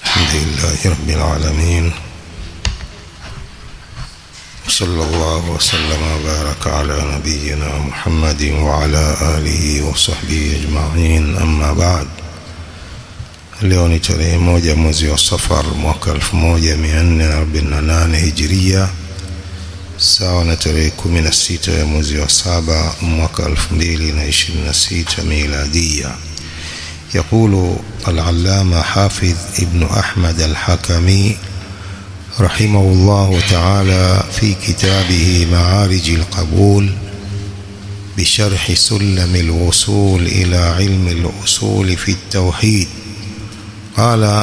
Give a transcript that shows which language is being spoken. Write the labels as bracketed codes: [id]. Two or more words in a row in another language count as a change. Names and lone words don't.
[ar] لله رب العالمين، صلى الله وسلم وبارك على نبينا محمد وعلى آله وصحبه أجمعين. أما بعد. [sw] Leo ni tarehe 1 mwezi wa Safar mwaka 1448 Hijria, sawa na tarehe 16 ya mwezi wa 7 mwaka 2026 Miladia. [ar] يقول العلامة حافظ ابن أحمد الحكمي رحمه الله تعالى في كتابه معارج القبول بشرح سلم الوصول إلى علم الأصول في التوحيد، قال: